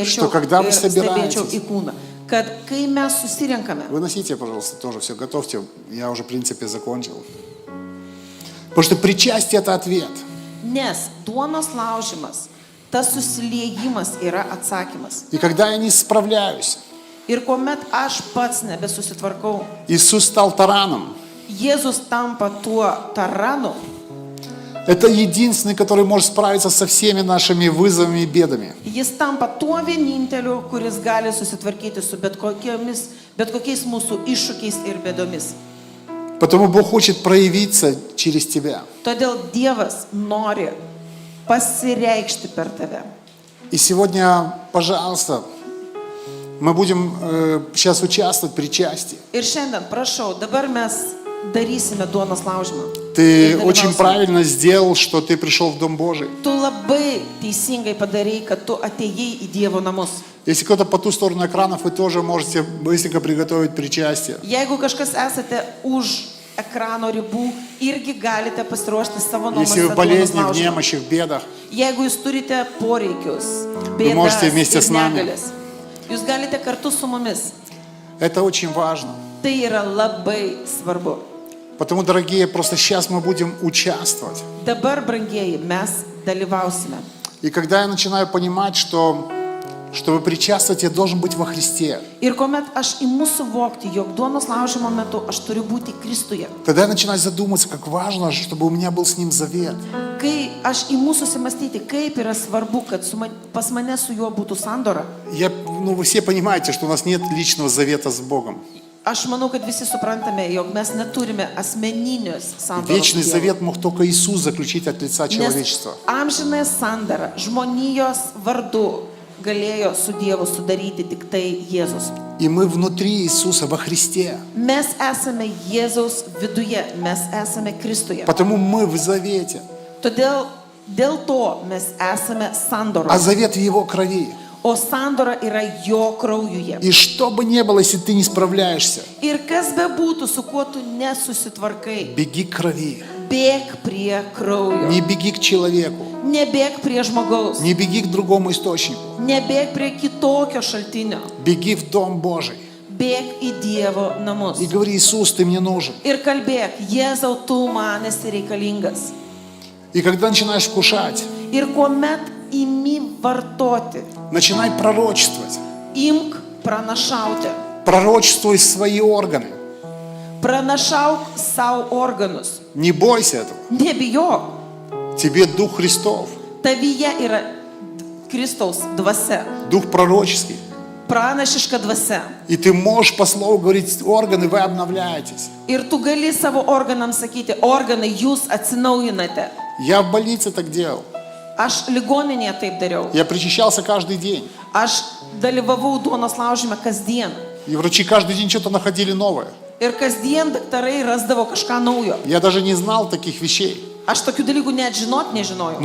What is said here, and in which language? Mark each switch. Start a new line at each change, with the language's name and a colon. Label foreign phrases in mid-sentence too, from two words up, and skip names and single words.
Russian: Что когда вы
Lithuanian: ir stebėčiau
Russian: собираетесь.
Lithuanian: į kūną. Kad kai mes susirenkame,
Russian: Выносите, пожалуйста, тоже все готовьте. Я уже, в принципе, закончил. Потому что причастие — это ответ.
Lithuanian: nes duonos laužimas, tas susiliejimas yra atsakymas.
Russian: И когда я не справляюсь,
Lithuanian: Ir kuomet aš pats nebesusitvarkau,
Russian: Иисус стал тараном.
Lithuanian: Jėzus tampa tuo taranu,
Russian: Это единственный, который может справиться со всеми нашими вызовами и бедами.
Lithuanian: Jis tampa tuo vieninteliu, kuris gali susitvarkyti su bet kokiais mūsų iššūkiais ir bėdomis.
Russian: Потому Бог хочет проявиться через тебя.
Lithuanian: Todėl Dievas nori pasireikšti per tave.
Russian: И сегодня, пожалуйста, мы будем сейчас участвовать в причастии.
Lithuanian: Ir šiandien, prašau, dabar mes darysime duonos laužymą.
Russian: Ты
Lithuanian: Ir
Russian: очень
Lithuanian: dalyvausime.
Russian: правильно сделал, что ты пришел в Дом Божий.
Lithuanian: Tu labai teisingai padarei, kad tu atėjai į Dievo namus.
Russian: Если кто-то по ту сторону экранов, вы тоже можете быстренько приготовить причастие.
Lithuanian: Jeigu kažkas esate už ekrano ribų, irgi galite pasiruošti savo
Russian: Если вы
Lithuanian: namuose
Russian: в
Lithuanian: duonos
Russian: болезни, в
Lithuanian: laužymą.
Russian: немощи, в бедах,
Lithuanian: Jeigu jūs turite poreikius,
Russian: Вы можете
Lithuanian: bėdas
Russian: вместе
Lithuanian: ir
Russian: с нами.
Lithuanian: negalės, jūs galite kartu su mumis.
Russian: это очень важно.
Lithuanian: Tai yra labai svarbu.
Russian: Потому, дорогие, просто сейчас мы будем участвовать.
Lithuanian: Dabar, brangieji, mes dalyvausime.
Russian: И когда я начинаю понимать, что чтобы причастовать, я должен быть во Христе,
Lithuanian: Ir kuomet aš imu suvokti, jog duonos laužymo metu aš turiu būti Kristuje,
Russian: тогда я начинаю задумываться, как важно, чтобы у меня был с Ним завет.
Lithuanian: kai aš imu susimastyti, kaip yra svarbu, kad pas mane su juo būtų sandora,
Russian: Вы все понимаете, что у нас нет личного завета с Богом.
Lithuanian: aš manau, kad visi suprantame, jog mes neturime asmeninius sandoros.
Russian: Вечный
Lithuanian: su Dievu.
Russian: завет мог только Иисус заключить от лица
Lithuanian: Nes
Russian: человечества.
Lithuanian: amžinąją sandarą žmonijos vardu galėjo su Dievu sudaryti tik tai Jėzus.
Russian: И мы внутри Иисуса, во Христе.
Lithuanian: Mes esame Jėzaus viduje, mes esame Kristuje.
Russian: Потому мы в завете.
Lithuanian: Todėl dėl to mes esame
Russian: А
Lithuanian: sandoroje.
Russian: завет в Его крови.
Lithuanian: O sandora yra jo kraujuje.
Russian: И что бы ни было, если ты не справляешься,
Lithuanian: Ir kas be būtų, su kuo tu nesusitvarkai,
Russian: беги к крови.
Lithuanian: bėk prie kraujo.
Russian: Не беги к человеку.
Lithuanian: Nebėk prie žmogaus.
Russian: Не беги к другому источнику.
Lithuanian: Nebėk prie kitokio šaltinio.
Russian: Беги в Дом Божий.
Lithuanian: Bėk į Dievo namus.
Russian: И говори: Иисус, ты мне нужен.
Lithuanian: Ir kalbėk, Jėzau, tu man esi reikalingas.
Russian: И когда начинаешь вкушать,
Lithuanian: Ir kuomet imi vartoti,
Russian: начинай пророчествовать.
Lithuanian: imk pranašauti.
Russian: Пророчествуй свои органы.
Lithuanian: Pranašauk savo organus.
Russian: Не бойся этого.
Lithuanian: Nebijok.
Russian: Тебе Дух Христов,
Lithuanian: Tavyje yra Kristaus dvasia.
Russian: Дух пророческий.
Lithuanian: Pranašiška dvasia.
Russian: И ты можешь по слову говорить: органы, вы обновляетесь.
Lithuanian: Ir tu gali savo organams sakyti, organai, jūs atsinaujinate.
Russian: Я в больнице так делал.
Lithuanian: Aš ligoninėje taip dariau.
Russian: Я причащался каждый день.
Lithuanian: Aš dalyvavau duonos laužyme kasdien.
Russian: И врачи каждый день что-то находили новое.
Lithuanian: Ir kasdien daktarai rasdavo kažką naujo.
Russian: Я даже не знал таких вещей.
Lithuanian: Aš tokių dalykų net žinot nežinojau.